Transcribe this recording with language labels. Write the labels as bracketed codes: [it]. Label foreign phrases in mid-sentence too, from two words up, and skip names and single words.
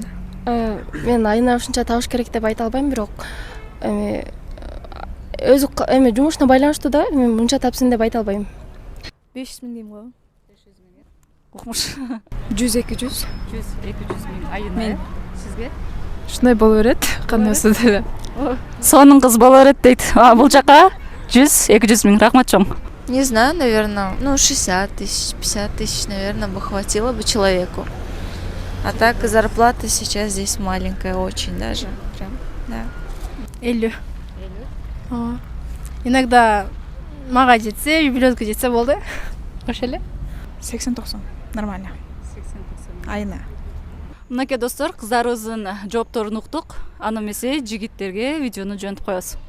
[ky] Мен айына ушунча табыш керек деп айта албайм, бирок өзү жумушуна байланыштуу да, мен мынча тапсын деп айта албайм. 500 миң дейм го. Укмуш. 100-200. 100-200 миң айына. Сизге? Ушундай боло берет, кандай болсо деле. Сонун кыз боло берет дейт. Бул жака 100-200 миң. Рахмат чоң. [ru] Не знаю, наверное, 60 тысяч, 50 тысяч, наверное, бы хватило бы человеку. А так зарплата сейчас здесь маленькая очень даже. Прям, да. 50. [ky] Иногда мага жетсе, юбилейге жетсе болду. Ошо эле. 80-90. Нормально. 80-90 айына. Мынакей достор, кыздарыбыздын жоопторун уктук. Аны эмесе жигиттерге видеону жөнөтүп коебуз.